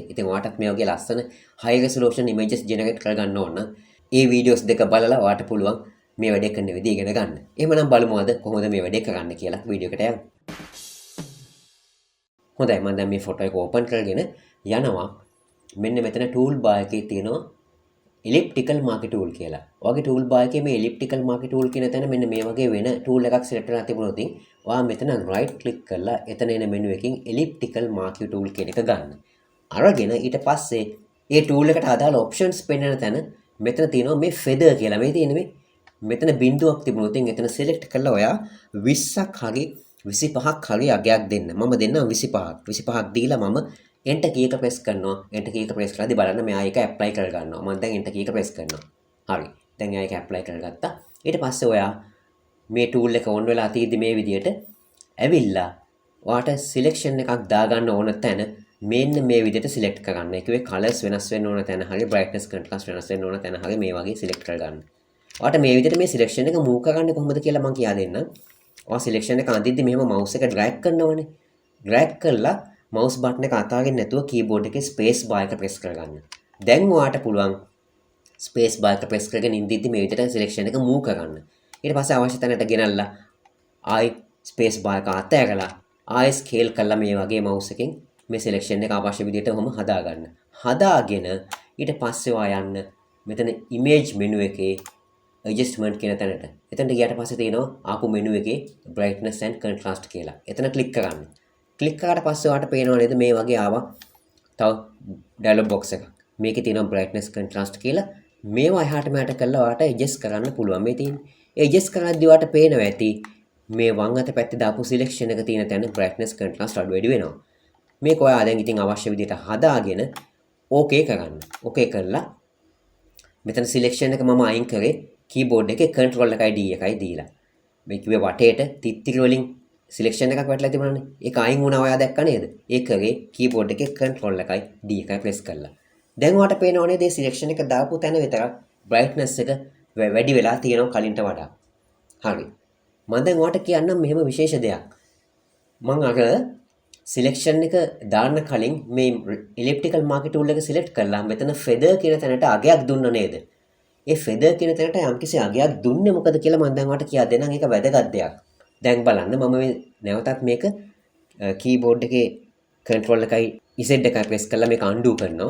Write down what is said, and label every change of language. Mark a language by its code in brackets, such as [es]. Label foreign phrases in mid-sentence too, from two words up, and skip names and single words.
[si] ඉතින් ඔයාටත් මේ වගේ ලස්සන [en] high resolution images generate [si] කරගන්න ඕන නම් ඒ වීඩියෝස් දෙක බලලා ඔයාට පුළුවන් මේ වැඩේ කරන විදිහ ඉගෙන ගන්න. එහෙමනම් බලමු අද කොහොමද මේ වැඩේ කරන්න කියලා වීඩියෝ එකට යමු. හොඳයි මම දැන් මේ ෆොටෝ එක ඕපන් කරගෙන යනවා. මෙන්න මෙතන [en] tool bar [si] එකේ තියෙනවා [en] elliptical marquee tool [si] කියලා. ඔයගේ [en] tool bar [si] එකේ මේ [en] elliptical marquee tool [si] කියන තැන මෙන්න මේ වගේ වෙන tool එකක් select කරලා තිබුණොත් ඔයා මෙතන [en] right click [si] කරලා එතන එන menu එකකින් [en] elliptical marquee tool [si] කියන එක ගන්න. අරගෙන ඊට පස්සේ මේ tool එකට අදාළ options පෙන්වන තැන මෙතන තියෙනවා මේ feather කියලා. මේ තියෙන මෙතන බිඳුවක් තිබුණොත් එතන select කරලා ඔයා 20ක් හරි 25ක් හරි අගයක් දෙන්න. මම දෙන්නම් 25ක්. 25ක් දීලා මම [en] enter key [si] එක press කරනවා. [en] enter key [si] එක press කරලාදී බලන්න මෙයා ඒක apply කර ගන්නවා. මම දැන් [en] enter key [si] එක press කරනවා. හරි. දැන් එයා ඒක apply කරගත්තා. ඊට පස්සේ ඔයා මේ tool එක on වෙලා තියෙද්දි මේ විදියට ඇවිල්ලා ඔයාට selection එකක් දාගන්න ඕන තැන මෙන්න මේ විදියට select කරගන්න. ඒ කිව්වේ colors වෙනස් වෙන්න ඕන තැන හරි [en] brightness contrast [si] වෙනස් වෙන්න ඕන තැන හරි මේ වගේ select කරගන්න. ඔයාට මේ විදියට මේ selection එක move කරගන්නේ කොහොමද කියලා මම කියා දෙන්නම්. ඔයා selection එක අඳිද්දි මෙහෙම mouse එක drag කරනවනේ. drag කරලා [en] mouse button [si] එක අතාරින්න නැතුව keyboard එකේ [en] space bar [si] එක press කරගන්න. දැන් ඔයාට පුළුවන් [en] space bar [si] එක press කරගෙන ඉඳිද්දි මේ විදියට selection එක move කරගන්න. ඊට පස්සේ අවශ්‍ය තැනට ගෙනල්ලා ආයි [en] space bar [si] එක අතෑරලා ආයි scale කරලා මේ වගේ mouse එකෙන් මේ selection එක අවශ්‍ය විදියට ඔහොම හදාගන්න. හදාගෙන ඊට පස්සේ ඔයා යන්න මෙතන [en] image menu [si] එකේ adjustment කියන තැනට. එතනට ගියාට පස්සේ තියෙනවා ආපු menu එකේ [en] brightness and contrast [si] කියලා. එතන click කරගන්න. click කරාට පස්සේ ඔයාට පේනවා නේද මේ වගේ ආවා තව [en] dialog box [si] එකක්. මේකේ තියෙනවා [en] brightness contrast [si] කියලා. මේවා එහාට මෙහාට කරලා ඔයාට adjust කරන්න පුළුවන්. මේ තියෙන්නේ. ඒ adjust කරද්දී ඔයාට පේනවා ඇති මේ වම් අත පැත්තේ දාපු selection එක තියෙන තැන [en] brightness contrast [si] අඩු වැඩි වෙනවා. මේක ඔයා දැන් ඉතින් අවශ්‍ය විදිහට හදාගෙන okay කරන්න. okay කරලා මෙතන selection එක මම අයින් කරේ keyboard එකේ control එකයි D එකයි දීලා. මේ කිව්වේ වටේට තිත්තිරි වලින් selection එකක් වැටලා තිබුණානේ. ඒක අයින් වුණා ඔයා දැක්ක නේද? ඒ කරේ keyboard එකේ control එකයි D එකයි press කළා. දැන් ඔයාට පේනව නේද මේ selection එක දාපු තැන විතරක් brightness එක වැඩි වෙලා තියෙනවා කලින්ට වඩා. හරි. මම දැන් ඔයාට කියන්නම් මෙහෙම විශේෂ දෙයක්. මම අර selection එක දාන්න කලින් මේ [en] elliptical marquee tool [si] එක select කරලා මෙතන feather කියන තැනට අගයක් දුන්න නේද? ඒ feather කියන තැනට යම්කිසි අගයක් දුන්නේ මොකද කියලා මම දැන් ඔයාලට කියා දෙන්නම්. ඒක වැදගත් දෙයක්. දැන් බලන්න මම මේ නැවතත් මේක keyboard එකේ control එකයි Z එකයි press කරලා මේක undo කරනවා.